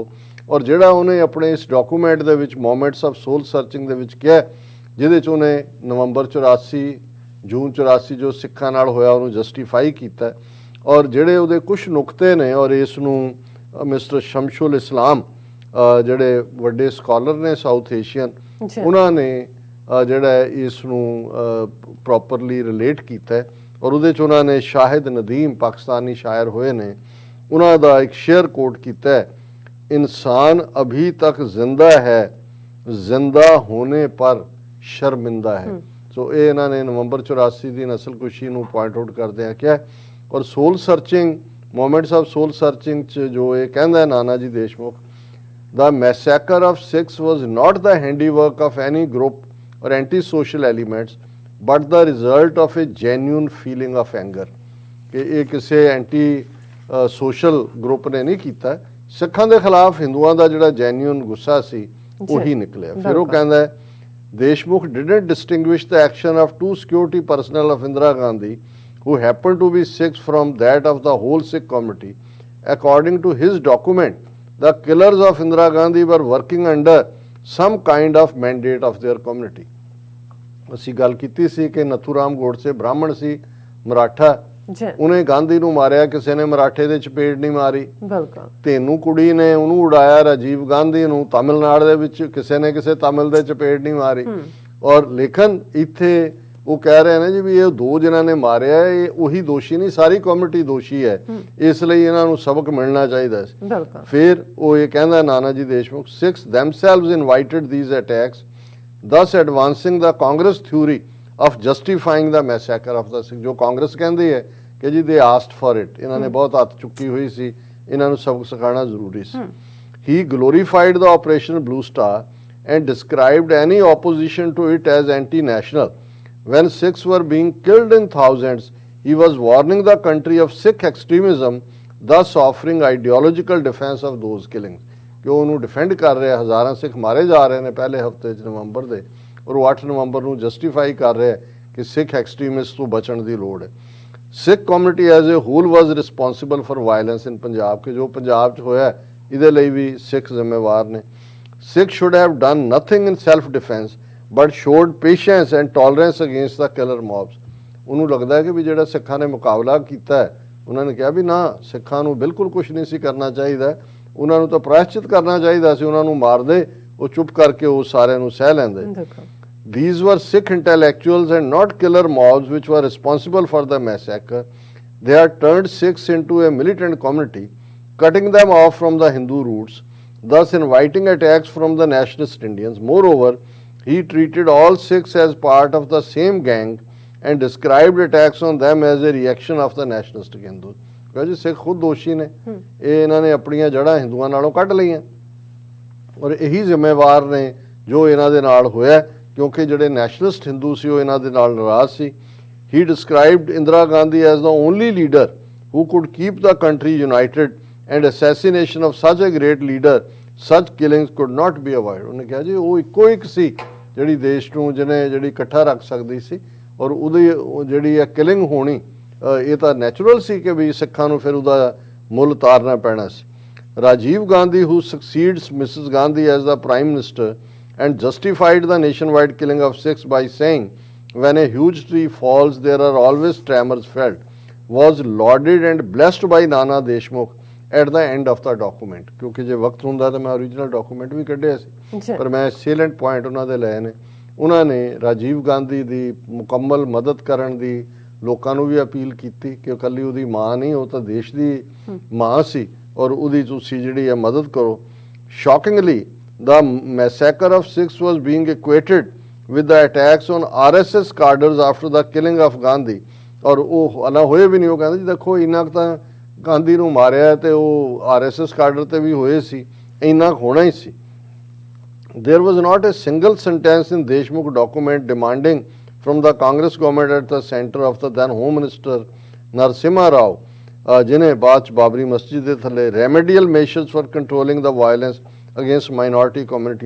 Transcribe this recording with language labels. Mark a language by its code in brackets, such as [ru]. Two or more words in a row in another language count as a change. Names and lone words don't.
[pa] ਔਰ ਜਿਹੜਾ ਉਹਨੇ ਆਪਣੇ ਇਸ ਡਾਕੂਮੈਂਟ ਦੇ ਵਿੱਚ ਮੋਮੈਂਟਸ ਆਫ ਸੋਲ ਸਰਚਿੰਗ ਦੇ ਵਿੱਚ ਕਿਹਾ, ਜਿਹਦੇ 'ਚ ਉਹਨੇ ਨਵੰਬਰ 84 ਜੂਨ 84 ਜੋ ਸਿੱਖਾਂ ਨਾਲ ਹੋਇਆ ਉਹਨੂੰ ਜਸਟੀਫਾਈ ਕੀਤਾ ਔਰ ਜਿਹੜੇ ਉਹਦੇ ਕੁਝ ਨੁਕਤੇ ਨੇ ਔਰ ਇਸ ਨੂੰ ਮਿਸਟਰ ਸ਼ਮਸ਼ੁਲ ਇਸਲਾਮ ਜਿਹੜੇ ਵੱਡੇ ਸਕਾਲਰ ਨੇ [en] South Asian [pa] ਉਹਨਾਂ ਨੇ ਜਿਹੜਾ ਇਸ ਨੂੰ [en] properly relate [pa] ਕੀਤਾ ਔਰ ਉਹਦੇ 'ਚ ਉਹਨਾਂ ਨੇ ਸ਼ਾਹਿਦ ਨਦੀਮ ਪਾਕਿਸਤਾਨੀ ਸ਼ਾਇਰ ਹੋਏ ਨੇ ਉਹਨਾਂ ਦਾ ਇੱਕ ਸ਼ੇਅਰ ਕੋਟ ਕੀਤਾ ਹੈ, [hi] इंसान अभी तक जिंदा है, जिंदा होने पर शर्मिंदा है। सो ये इन्होंने नवंबर 84 की नस्लकुशी [pa] ਨੂੰ ਪੁਆਇੰਟ ਆਊਟ ਕਰਦੇ ਆ ਕਿਹਾ ਔਰ ਸੋਲ ਸਰਚਿੰਗ ਮੋਮੈਂਟਸ ਆਫ ਸੋਲ ਸਰਚਿੰਗ ਚ ਜੋ ਇਹ ਕਹਿੰਦਾ ਨਾਨਾ ਜੀ ਦੇਸ਼ਮੁਖ [en] the massacre of Sikhs was not the handiwork of any group or anti-social elements but the result of a genuine feeling of anger [pa] ਕਿ ਇਹ ਕਿਸੇ ਐਂਟੀ [en] social group [pa] ਨੇ ਨਹੀਂ ਕੀਤਾ ਸਿੱਖਾਂ ਦੇ ਖਿਲਾਫ ਹਿੰਦੂਆਂ ਦਾ ਜਿਹੜਾ ਜੈਨੂਇਨ ਗੁੱਸਾ ਸੀ ਉਹੀ ਨਿਕਲਿਆ ਫਿਰ ਉਹ ਕਹਿੰਦਾ ਦੇਸ਼ਮੁਖ [en] didn't distinguish the action of two security personnel of Indira Gandhi who happened to be Sikhs from that of the whole Sikh community. According to his document, the killers of Indira Gandhi were working under some kind of mandate of their community. [pa] ਅਸੀਂ ਗੱਲ ਕੀਤੀ ਸੀ ਕਿ ਨਥੂਰਾਮ ਗੋਡਸੇ ਬ੍ਰਾਹਮਣ ਸੀ ਮਰਾਠਾ ਉਹਨੇ ਗਾਂਧੀ ਨੂੰ ਮਾਰਿਆ ਕਿਸੇ ਨੇ ਮਰਾਠੇ ਦੇ ਚਪੇੜ ਨਹੀਂ ਮਾਰੀ ਬਿਲਕੁਲ ਤੈਨੂੰ ਕੁੜੀ ਨੇ ਉਹਨੂੰ ਉਡਾਇਆ ਰਾਜੀਵ ਗਾਂਧੀ ਨੂੰ ਤਾਮਿਲਨਾਡੂ ਦੇ ਵਿੱਚ ਕਿਸੇ ਨੇ ਕਿਸੇ ਤਾਮਿਲ ਦੇ ਚਪੇੜ ਨਹੀਂ ਮਾਰੀ ਔਰ ਲੇਕਿਨ ਇੱਥੇ ਉਹ ਕਹਿ ਰਹੇ ਨੇ ਜੀ ਵੀ ਇਹ ਦੋ ਜਿਨ੍ਹਾਂ ਨੇ ਮਾਰਿਆ ਇਹ ਉਹੀ ਦੋਸ਼ੀ ਨਹੀਂ ਸਾਰੀ ਕਮਿਊਨਿਟੀ ਦੋਸ਼ੀ ਹੈ ਇਸ ਲਈ ਇਹਨਾਂ ਨੂੰ ਸਬਕ ਮਿਲਣਾ ਚਾਹੀਦਾ ਸੀ ਫਿਰ ਉਹ ਇਹ ਕਹਿੰਦਾ ਨਾਨਾ ਜੀ ਦੇਸ਼ਮੁਖ ਸਿੱਖਸ [en] themselves invited these attacks thus advancing the Congress theory of justifying the massacre of the Sikh [pa] ਜੋ ਕਾਂਗਰਸ ਕਹਿੰਦੀ ਹੈ ਕਿ ਜੀ [en] they asked for it [pa] ਇਹਨਾਂ ਨੇ ਬਹੁਤ ਹੱਥ ਚੁੱਕੀ ਹੋਈ ਸੀ ਇਹਨਾਂ ਨੂੰ ਸਬਕ ਸਿਖਾਉਣਾ ਜ਼ਰੂਰੀ ਸੀ [en] he glorified the operation blue star and described any opposition to it as anti-national when Sikhs were being killed in thousands he was warning the country of Sikh extremism thus offering ideological defense of those killings [pa] ਕਿ ਉਹਨੂੰ ਡਿਫੈਂਡ ਕਰ ਰਿਹਾ ਹਜ਼ਾਰਾਂ ਸਿੱਖ ਮਾਰੇ ਜਾ ਰਹੇ ਨੇ ਪਹਿਲੇ ਹਫਤੇ 'ਚ ਨਵੰਬਰ ਦੇ ਔਰ ਉਹ 8 ਨਵੰਬਰ ਨੂੰ ਜਸਟੀਫਾਈ ਕਰ ਰਿਹਾ ਕਿ ਸਿੱਖ ਐਕਸਟ੍ਰੀਮਿਸਟ ਤੋਂ ਬਚਣ ਦੀ ਲੋੜ ਹੈ [en] Sikh community as a whole was responsible for violence in Punjab [pa] ਕਿ ਜੋ ਪੰਜਾਬ 'ਚ ਹੋਇਆ ਇਹਦੇ ਲਈ ਵੀ ਸਿੱਖ ਜ਼ਿੰਮੇਵਾਰ ਨੇ [en] Sikh should have done nothing in self defense but showed patience and tolerance against the killer mobs [pa] ਉਹਨੂੰ ਲੱਗਦਾ ਹੈ ਕਿ ਵੀ ਜਿਹੜਾ ਸਿੱਖਾਂ ਨੇ ਮੁਕਾਬਲਾ ਕੀਤਾ ਹੈ ਉਹਨਾਂ ਨੇ ਕਿਹਾ ਵੀ ਨਾ ਸਿੱਖਾਂ ਨੂੰ ਬਿਲਕੁਲ ਕੁਝ ਨਹੀਂ ਸੀ ਕਰਨਾ ਚਾਹੀਦਾ ਉਹਨਾਂ ਨੂੰ ਤਾਂ ਪ੍ਰਾਇਸ਼ਚਿਤ ਕਰਨਾ ਚਾਹੀਦਾ ਸੀ ਉਹਨਾਂ ਨੂੰ ਮਾਰਦੇ ਉਹ ਚੁੱਪ ਕਰਕੇ ਉਹ ਸਾਰਿਆਂ ਨੂੰ ਸਹਿ ਲੈਂਦੇ [en] These were Sikh intellectuals and not killer mobs which were responsible for the massacre. They had turned Sikhs into a militant community, cutting them off from the Hindu roots, thus inviting attacks from the nationalist Indians. Moreover, he treated all Sikhs as part of the same gang and described attacks on them as a reaction of the nationalist Hindus. [pa] ਜੀ ਸਿੱਖ ਖੁਦ ਦੋਸ਼ੀ ਨੇ ਇਹ ਇਹਨਾਂ ਨੇ ਆਪਣੀਆਂ ਜੜ੍ਹਾਂ ਹਿੰਦੂਆਂ ਨਾਲੋਂ ਕੱਢ ਲਈਆਂ ਔਰ ਇਹੀ ਜ਼ਿੰਮੇਵਾਰ ਨੇ ਜੋ ਇਹਨਾਂ ਦੇ ਨਾਲ ਹੋਇਆ ਕਿਉਂਕਿ ਜਿਹੜੇ ਨੈਸ਼ਨਲਿਸਟ ਹਿੰਦੂ ਸੀ ਉਹ ਇਹਨਾਂ ਦੇ ਨਾਲ ਨਾਰਾਜ਼ ਸੀ [en] He described Indira Gandhi as the only leader who could keep the country united and assassination of such a great leader such killings could not be ਅਵੋਇਡ [pa] ਉਹਨੇ ਕਿਹਾ ਜੀ ਉਹ ਇੱਕੋ ਇੱਕ ਸੀ ਜਿਹੜੀ ਦੇਸ਼ ਨੂੰ ਜਿਹਨੇ ਜਿਹੜੀ ਇਕੱਠਾ ਰੱਖ ਸਕਦੀ ਸੀ ਔਰ ਉਹਦੀ ਜਿਹੜੀ ਇਹ ਕਿਲਿੰਗ ਹੋਣੀ ਇਹ ਤਾਂ ਨੈਚੁਰਲ ਸੀ ਕਿ ਵੀ ਸਿੱਖਾਂ ਨੂੰ ਫਿਰ ਉਹਦਾ ਮੁੱਲ ਤਾਰਨਾ ਪੈਣਾ ਸੀ [en] Rajiv Gandhi who succeeds Mrs Gandhi as the Prime Minister and justified the nationwide killing of Sikhs by saying, when a huge tree falls, there are always tremors felt, was lauded and blessed by Nana Deshmukh at the end of the document. [pa] ਕਿਉਂਕਿ ਜੇ ਵਕਤ ਹੁੰਦਾ ਤਾਂ ਮੈਂ [en] original document [pa] ਵੀ ਕੱਢਿਆ ਸੀ ਪਰ ਮੈਂ [en] salient point [pa] ਉਹਨਾਂ ਦੇ ਲਏ ਨੇ ਉਹਨਾਂ ਨੇ ਰਾਜੀਵ ਗਾਂਧੀ ਦੀ ਮੁਕੰਮਲ ਮਦਦ ਕਰਨ ਦੀ ਲੋਕਾਂ ਨੂੰ ਵੀ ਅਪੀਲ ਕੀਤੀ ਕਿ ਇਕੱਲੀ ਉਹਦੀ ਮਾਂ ਨਹੀਂ ਉਹ ਤਾਂ ਦੇਸ਼ ਦੀ ਮਾਂ ਸੀ ਔਰ ਉਹਦੀ ਤੁਸੀਂ ਜਿਹੜੀ ਹੈ ਮਦਦ ਕਰੋ ਸ਼ੌਕਿੰਗਲੀ [en] The massacre of Sikhs was being equated with the attacks on RSS cadres after the killing of Gandhi. [pa] ਔਰ ਉਹ ਅਲਾ ਹੋਏ ਵੀ ਨਹੀਂ ਉਹ ਕਹਿੰਦੇ ਜੀ ਦੇਖੋ ਇੰਨਾ ਕੁ ਤਾਂ ਗਾਂਧੀ ਨੂੰ ਮਾਰਿਆ ਤੇ ਉਹ RSS ਕਾਡਰ ਤੇ ਵੀ ਹੋਏ ਸੀ ਇੰਨਾ ਹੋਣਾ ਹੀ ਸੀ [en] There was not a single sentence in Deshmukh document demanding from the Congress government at the center of the then Home Minister Narasimha Rao [pa] ਜਿਹਨੇ ਬਾਅਦ ਚ ਬਾਬਰੀ ਮਸਜਿਦ ਦੇ ਥੱਲੇ [en] remedial measures for controlling the violence against minority community.